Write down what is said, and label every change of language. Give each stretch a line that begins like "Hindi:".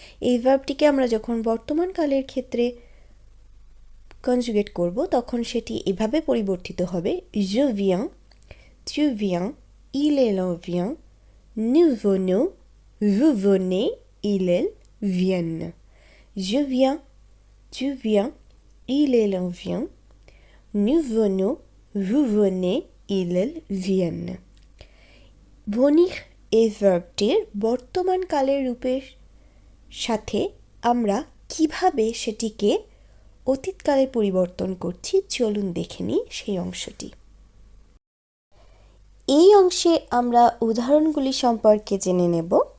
Bangla: এই ভার্বটিকে আমরা যখন বর্তমান কালের ক্ষেত্রে কনজুগেট করব তখন সেটি এভাবে পরিবর্তিত হবে:
French: je viens, tu viens, il elle vient, nous venons, vous venez, il elle viennent. Je viens, tu viens, il elle vient, nous venons, vous venez, il elle viennent.
Bangla: ভনির এই ভার্বটির বর্তমান কালের রূপের সাথে আমরা কিভাবে সেটিকে অতীতকালে পরিবর্তন করছি চলুন দেখে নিই সেই অংশটি। এই অংশে আমরা উদাহরণগুলি সম্পর্কে জেনে নেব।